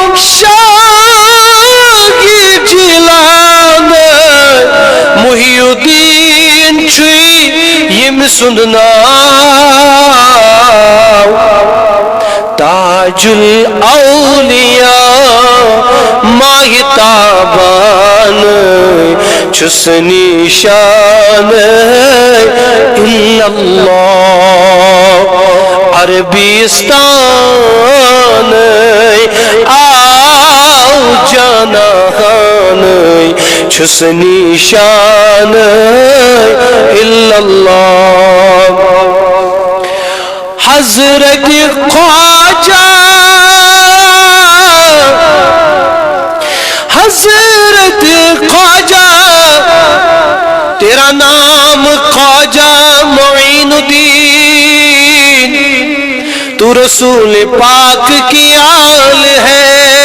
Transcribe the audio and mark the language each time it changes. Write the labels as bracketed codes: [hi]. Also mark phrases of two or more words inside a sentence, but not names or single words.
[ks] شاہی جیلان محی الدین چھوی یم سند ناو تاج الاولیاء ماہ تابان چھس نیشان [ar] الا اللہ [ks] عربستان آو جانان چھس نیشان [ar] الا اللہ [ur] حضرت خواجہ حضرت خواجہ تیرا نام خواجہ معین الدین تو رسول پاک کی آل ہے